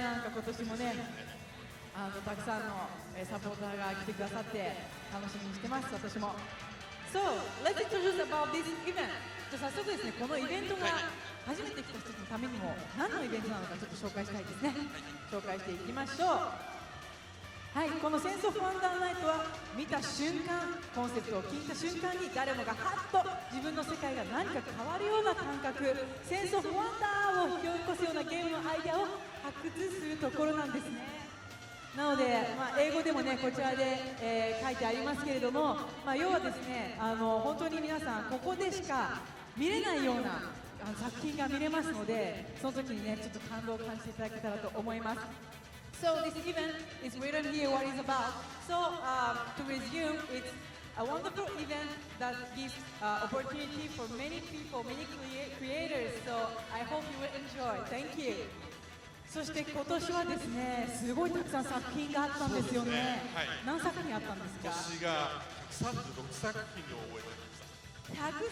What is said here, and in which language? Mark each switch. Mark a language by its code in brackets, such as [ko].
[ja] なんか今年もね、たくさんのサポーターが来てくださって楽しみにしてます、私も。 [en] So, let's introduce about this event. [ja] じゃあ早速ですね、このイベントが初めて来た人のためにも何のイベントなのかちょっと紹介したいですね。紹介していきましょう。はい、このセンスオブワンダーナイトは見た瞬間、コンセプトを聞いた瞬間に誰もがハッと自分の世界が何か変わるような感覚、センスオブワンダーを引き起こすようなゲームのアイデアを発掘するところなんですね。なので、英語でもね、こちらで、書いてありますけれども、要はですね、本当に皆さんここでしか見れないような作品が見れますので、その時にね、ちょっと感動を感じていただけたらと思います。 [en] So this event is written here what it's about. So to resume, it's a wonderful event that gives opportunity for many people, many creators. So I hope you will enjoy. Thank you. [ja] そして今年はですね、すごいたくさん作品があったんですよね。何作品あったんですか。今年が136作品を覚えておりま